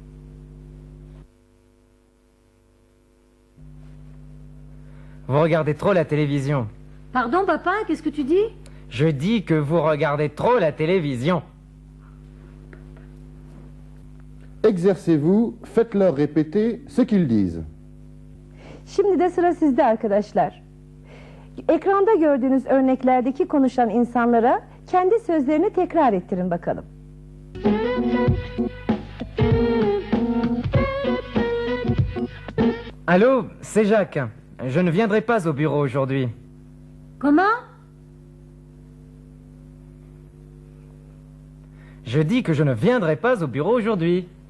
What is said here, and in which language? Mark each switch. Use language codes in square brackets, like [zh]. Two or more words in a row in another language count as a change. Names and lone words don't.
[fr] Vous regardez trop la télévision. Pardon, papa, qu'est-ce que tu dis? Je dis que vous regardez trop la télévision. Exercez-vous, faites-leur répéter ce qu'ils disent. [tr] Şimdi de sıra sizde arkadaşlar. Ekranda gördüğünüz örneklerdeki konuşan insanlara kendi sözlerini tekrar ettirin bakalım. [fr] Allô, c'est Jacques. Je ne viendrai pas au bureau aujourd'hui. Comment? Je dis que je ne viendrai pas au bureau aujourd'hui.